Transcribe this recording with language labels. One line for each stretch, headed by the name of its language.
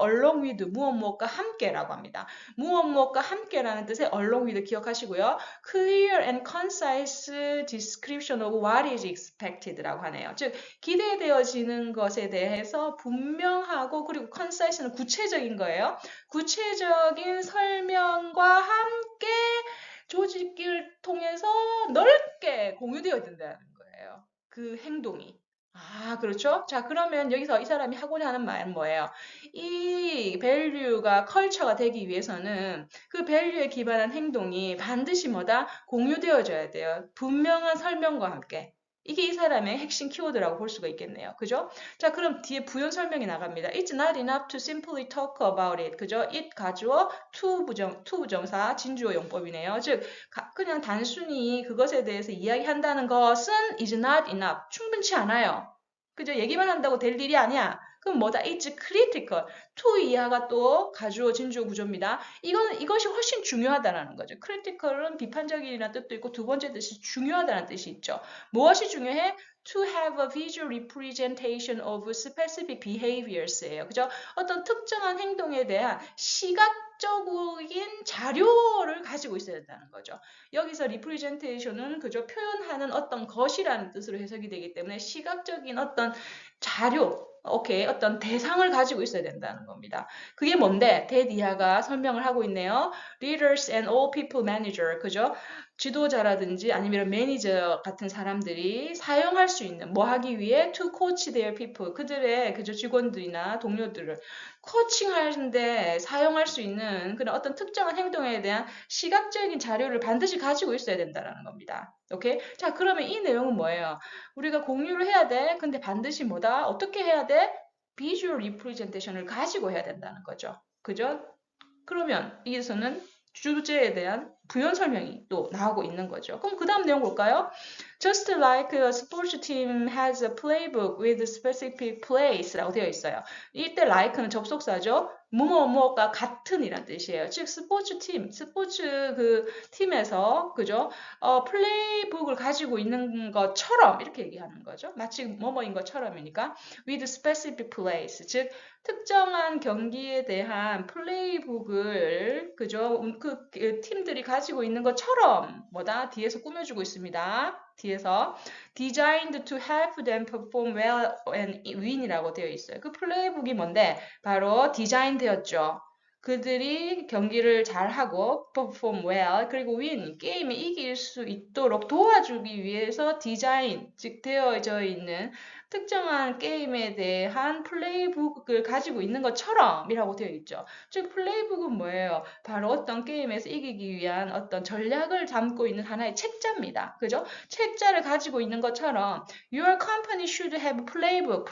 English: along with
Korean: 무엇무엇과 함께라고 합니다. 무엇무엇과 함께라는 뜻의 along with 기억하시고요.
English: clear and concise description of what is expected
Korean: 라고 하네요. 즉 기대되어지는 것에 대해서 분명하고 그리고 concise는 구체적인 거예요. 구체적인 설명과 함께 조직을 통해서 넓게 공유되어야 된다는 거예요. 그 행동이. 그렇죠? 자, 그러면 여기서 이 사람이 하고자 하는 말은 뭐예요? 이 밸류가 컬처가 되기 위해서는 그 밸류에 기반한 행동이 반드시 공유되어져야 돼요. 분명한 설명과 함께. 이게 이 사람의 핵심 키워드라고 볼 수가 있겠네요. 그죠? 자, 그럼 뒤에 부연 설명이 나갑니다.
English: It's not enough to simply talk about it.
Korean: 그죠? it 가주어 to 부정사 진주어 용법이네요. 즉 그냥 단순히 그것에 대해서 이야기한다는 것은
English: is not enough.
Korean: 충분치 않아요. 그죠? 얘기만 한다고 될 일이 아니야. 그럼 뭐다?
English: It's critical.
Korean: to 이하가 또 가주어 진주어 구조입니다. 이것이 훨씬 중요하다라는 거죠. critical은 비판적이라는 뜻도 있고 두 번째 뜻이 중요하다는 뜻이 있죠. 무엇이 중요해?
English: To have a visual representation of specific behaviors예요. 그죠?
Korean: 어떤 특정한 행동에 대한 시각적인 자료를 가지고 있어야 된다는 거죠. 여기서 representation은 그저 표현하는 어떤 것이라는 뜻으로 해석이 되기 때문에 시각적인 어떤 자료, 오케이, 어떤 대상을 가지고 있어야 된다는 겁니다. 그게 뭔데? 대디아가 설명을 하고 있네요.
English: Leaders and all people manager,
Korean: 그죠? 지도자라든지 아니면 매니저 같은 사람들이 사용할 수 있는 뭐 하기 위해
English: to coach their people,
Korean: 그들의 그저 직원들이나 동료들을 코칭하는데 사용할 수 있는 그런 어떤 특정한 행동에 대한 시각적인 자료를 반드시 가지고 있어야 된다는 겁니다. 오케이? 자, 그러면 이 내용은 뭐예요? 우리가 공유를 해야 돼. 근데 반드시 뭐다? 어떻게 해야 돼? 비주얼 리프레젠테이션을 가지고 해야 된다는 거죠. 그죠? 그러면 여기서는 주제에 대한 부연 설명이 또 나오고 있는 거죠. 그럼 그 다음 내용 볼까요?
English: Just like a sports team has a playbook with specific plays
Korean: 라고 되어 있어요. 이때 like는 접속사죠. 뭐뭐뭐가 같은 이란 뜻이에요. 즉 스포츠 그 팀에서 그죠? 플레이북을 가지고 있는 것처럼 이렇게 얘기하는 거죠. 마치 뭐뭐인 것처럼이니까
English: with specific plays,
Korean: 즉 특정한 경기에 대한 플레이북을 그죠? 그 팀들이 가지고 있는 것처럼 뭐다? 뒤에서 꾸며주고 있습니다.
English: 뒤에서 designed to help them perform well and win
Korean: 이라고 되어 있어요. 그 플레이북이 뭔데? 바로 디자인 되었죠. 그들이 경기를 잘하고
English: perform well
Korean: 그리고 win 게임에 이길 수 있도록 도와주기 위해서 디자인 즉 되어져 있는 특정한 게임에 대한 플레이북을 가지고 있는 것처럼이라고 되어 있죠. 즉 플레이북은 뭐예요? 바로 어떤 게임에서 이기기 위한 어떤 전략을 담고 있는 하나의 책자입니다. 그죠? 책자를 가지고 있는 것처럼
English: Your company should have playbook.